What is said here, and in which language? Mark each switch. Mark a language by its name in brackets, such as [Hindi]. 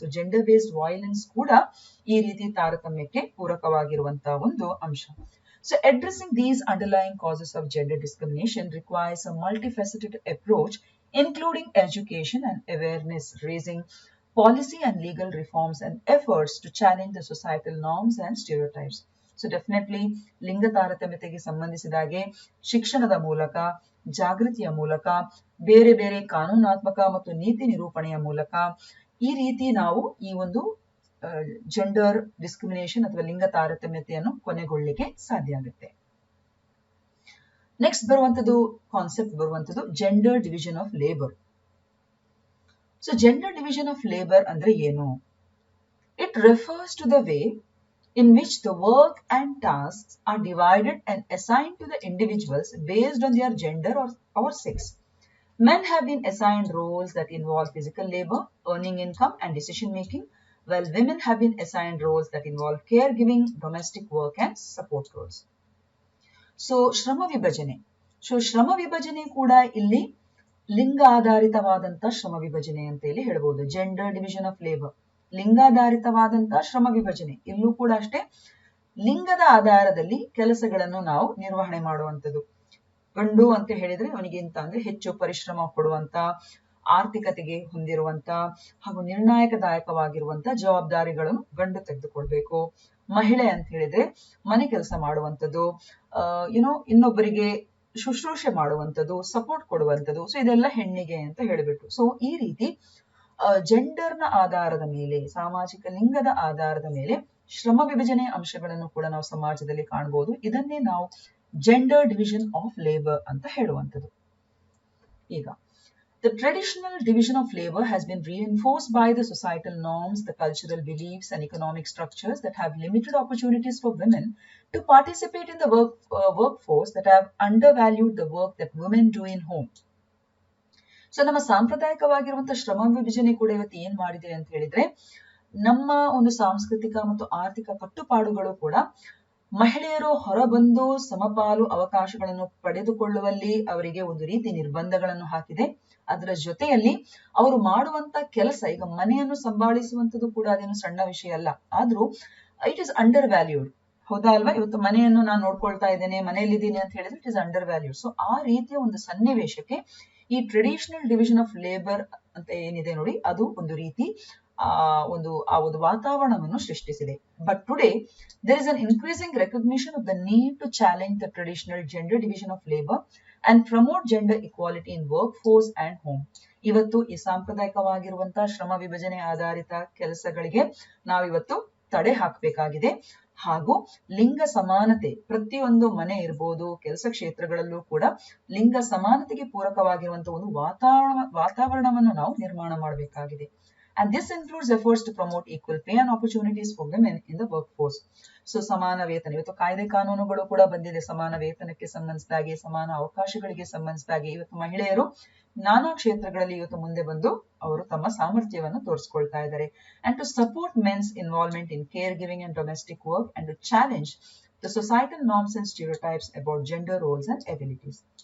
[Kannada] So gender based violence ಕೂಡ ಈ ರೀತಿ ತಾರತಮ್ಯಕ್ಕೆ ಪೂರಕವಾಗಿರುವಂತಹ ಒಂದು ಅಂಶ. [English] So addressing these underlying causes of gender discrimination requires a multifaceted approach, including education and awareness raising, policy and legal reforms, and efforts to challenge the societal norms and stereotypes. So definitely [Kannada] ಲಿಂಗ ತಾರತಮ್ಯತೆಗೆ ಸಂಬಂಧಿಸಿದಾಗೆ ಶಿಕ್ಷಣದ ಮೂಲಕ, ಜಾಗೃತಿಯ ಮೂಲಕ, ಬೇರೆ ಬೇರೆ ಕಾನೂನಾತ್ಮಕ ಮತ್ತು ನೀತಿ ನಿರೂಪಣೆಯ ಮೂಲಕ ಈ ರೀತಿ ನಾವು ಈ ಒಂದು ಜೆಂಡರ್ ಡಿಸ್ಕ್ರಿಮಿನೇಷನ್ ಅಥವಾ ಲಿಂಗ ತಾರತಮ್ಯತೆಯನ್ನು ಕೊನೆಗೊಳ್ಳಲಿಕ್ಕೆ ಸಾಧ್ಯ ಆಗುತ್ತೆ. ನೆಕ್ಸ್ಟ್ ಕಾನ್ಸೆಪ್ಟ್ ಬರುವಂತದ್ದು gender division of labour. So gender division of labour ಅಂದ್ರೆ ಏನು? [English] It refers to the way in which the work and tasks are divided and assigned to the individuals based on their gender or sex. Men have been assigned roles that involve physical labor, earning income, and decision making, while women have been assigned roles that involve caregiving, domestic work, and support roles. [Kannada] So ಶ್ರಮ ವಿಭಜನೆ. ಶ್ರಮ ವಿಭಜನೆ ಕೂಡ ಇಲ್ಲಿ ಲಿಂಗ ಆಧಾರಿತವಾದಂತ ಶ್ರಮ ವಿಭಜನೆ ಅಂತ ಇಲ್ಲಿ ಹೇಳ್ಬೋದು. ಜೆಂಡರ್ ಡಿವಿಷನ್ ಆಫ್ ಲೇಬರ್ ಲಿಂಗಾಧಾರಿತವಾದಂತಹ ಶ್ರಮ ವಿಭಜನೆ. ಇಲ್ಲೂ ಕೂಡ ಅಷ್ಟೇ ಲಿಂಗದ ಆಧಾರದಲ್ಲಿ ಕೆಲಸಗಳನ್ನು ನಾವು ನಿರ್ವಹಣೆ ಮಾಡುವಂಥದ್ದು. ಗಂಡು ಅಂತ ಹೇಳಿದ್ರೆ ಅವನಿಗಿಂತ ಅಂದ್ರೆ ಹೆಚ್ಚು ಪರಿಶ್ರಮ ಕೊಡುವಂತ, ಆರ್ಥಿಕತೆಗೆ ಹೊಂದಿರುವಂತ ಹಾಗೂ ನಿರ್ಣಾಯಕದಾಯಕವಾಗಿರುವಂತ ಜವಾಬ್ದಾರಿಗಳನ್ನು ಗಂಡು ತೆಗೆದುಕೊಳ್ಬೇಕು. ಮಹಿಳೆ ಅಂತ ಹೇಳಿದ್ರೆ ಮನೆ ಕೆಲಸ ಮಾಡುವಂಥದ್ದು, ಇನ್ನೊಬ್ಬರಿಗೆ ಶುಶ್ರೂಷೆ ಮಾಡುವಂಥದ್ದು, ಸಪೋರ್ಟ್ ಕೊಡುವಂಥದ್ದು. ಸೊ ಇದೆಲ್ಲ ಹೆಣ್ಣಿಗೆ ಅಂತ ಹೇಳ್ಬಿಟ್ಟು. ಸೊ ಈ ರೀತಿ ಜೆಂಡರ್ನ ಆಧಾರದ ಮೇಲೆ, ಸಾಮಾಜಿಕ ಲಿಂಗದ ಆಧಾರದ ಮೇಲೆ ಶ್ರಮ ವಿಭಜನೆ ಅಂಶಗಳನ್ನು ಕೂಡ ನಾವು ಸಮಾಜದಲ್ಲಿ ಕಾಣಬಹುದು. ಇದನ್ನೇ ನಾವು ಜೆಂಡರ್ ಡಿವಿಷನ್ ಆಫ್ ಲೇಬರ್ ಅಂತ ಹೇಳುವಂಥದ್ದು. [English] ಈಗ the traditional division of labor has been reinforced by the societal norms, the cultural beliefs and economic structures that have limited opportunities for women to participate in the workforce, that have undervalued the work that women do in home. [Kannada] So ನಮ್ಮ ಸಾಂಪ್ರದಾಯಿಕವಾಗಿರುವಂತಹ ಶ್ರಮ ವಿಭಜನೆ ಕೂಡ ಇವತ್ತು ಏನ್ ಮಾಡಿದೆ ಅಂತ ಹೇಳಿದ್ರೆ, ನಮ್ಮ ಒಂದು ಸಾಂಸ್ಕೃತಿಕ ಮತ್ತು ಆರ್ಥಿಕ ಕಟ್ಟುಪಾಡುಗಳು ಕೂಡ ಮಹಿಳೆಯರು ಹೊರಬಂದು ಸಮಪಾಲು ಅವಕಾಶಗಳನ್ನು ಪಡೆದುಕೊಳ್ಳುವಲ್ಲಿ ಅವರಿಗೆ ಒಂದು ರೀತಿ ನಿರ್ಬಂಧಗಳನ್ನು ಹಾಕಿದೆ. ಅದರ ಜೊತೆಯಲ್ಲಿ ಅವರು ಮಾಡುವಂತ ಕೆಲಸ, ಈಗ ಮನೆಯನ್ನು ಸಂಭಾಳಿಸುವಂತದ್ದು ಕೂಡ ಅದೇನು ಸಣ್ಣ ವಿಷಯ ಅಲ್ಲ, ಆದ್ರೂ [English] It is undervalued. [Kannada] ಹೌದಾ ಅಲ್ವಾ? ಇವತ್ತು ಮನೆಯನ್ನು ನಾನು ನೋಡ್ಕೊಳ್ತಾ ಇದ್ದೇನೆ, ಮನೆಯಲ್ಲಿದ್ದೀನಿ ಅಂತ ಹೇಳಿದ್ರೆ [English] It is undervalued. [Kannada] So ಆ ರೀತಿಯ ಒಂದು ಸನ್ನಿವೇಶಕ್ಕೆ ಈ ಟ್ರೆಡಿಷನಲ್ ಡಿವಿಷನ್ ಆಫ್ ಲೇಬರ್ ಅಂತ ಏನಿದೆ ನೋಡಿ, ಅದು ಒಂದು ರೀತಿ ಆ ಒಂದು ವಾತಾವರಣವನ್ನು ಸೃಷ್ಟಿಸಿದೆ. [English] But today there is an increasing recognition of the need to challenge the traditional gender division of labor and promote gender equality in workforce and home. [Kannada] ಇವತ್ತು ಈ ಸಾಂಪ್ರದಾಯಿಕವಾಗಿರುವಂತಹ ಶ್ರಮ ವಿಭಜನೆ ಆಧಾರಿತ ಕೆಲಸಗಳಿಗೆ ನಾವಿವತ್ತು ತಡೆ ಹಾಕಬೇಕಾಗಿದೆ. ಹಾಗೂ ಲಿಂಗ ಸಮಾನತೆ, ಪ್ರತಿಯೊಂದು ಮನೆ ಇರ್ಬೋದು, ಕೆಲಸ ಕ್ಷೇತ್ರಗಳಲ್ಲೂ ಕೂಡ ಲಿಂಗ ಸಮಾನತೆಗೆ ಪೂರಕವಾಗಿರುವಂತಹ ಒಂದು ವಾತಾವರಣವನ್ನು ನಾವು ನಿರ್ಮಾಣ ಮಾಡಬೇಕಾಗಿದೆ. [English] And this includes efforts to promote equal pay and opportunities for women in the workforce. [Kannada] So ಸಮಾನ ವೇತನ, ಇವತ್ತು ಕಾಯ್ದೆ ಕಾನೂನುಗಳು ಕೂಡ ಬಂದಿದೆ ಸಮಾನ ವೇತನಕ್ಕೆ ಸಂಬಂಧಿಸಿದಾಗೆ, ಸಮಾನ ಅವಕಾಶಗಳಿಗೆ ಸಂಬಂಧಿಸಿದಾಗೆ. ಇವತ್ತು ಮಹಿಳೆಯರು ನಾನಾ ಕ್ಷೇತ್ರಗಳಲ್ಲಿ ಇವತ್ತು ಮುಂದೆ ಬಂದು ಅವರು ತಮ್ಮ ಸಾಮರ್ಥ್ಯವನ್ನು ತೋರಿಸ್ಕೊಳ್ತಾ ಇದ್ದಾರೆ. [English] And to support men's involvement in caregiving and domestic work and to challenge the societal norms and stereotypes about gender roles and abilities.